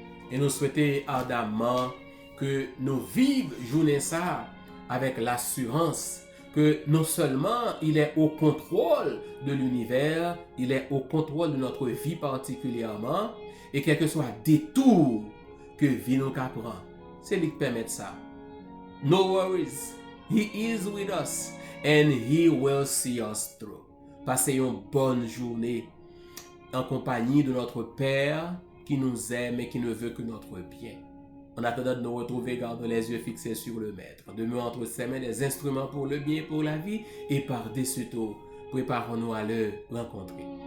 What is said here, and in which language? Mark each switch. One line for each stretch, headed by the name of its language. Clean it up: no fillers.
French: Et nous souhaitons ardemment que nous vivions journée ça avec l'assurance que non seulement il est au contrôle de l'univers, il est au contrôle de notre vie particulièrement, et quel que soit le détour que vie nous prend, c'est lui qui permet ça.
English: No worries, he is with us and he will see us through.
French: Passez une bonne journée en compagnie de notre Père qui nous aime et qui ne veut que notre bien. En attendant de nous retrouver, gardons les yeux fixés sur le Maître. Demeurons entre ses mains des instruments pour le bien et pour la vie. Et par-dessus tout, préparons-nous à le rencontrer.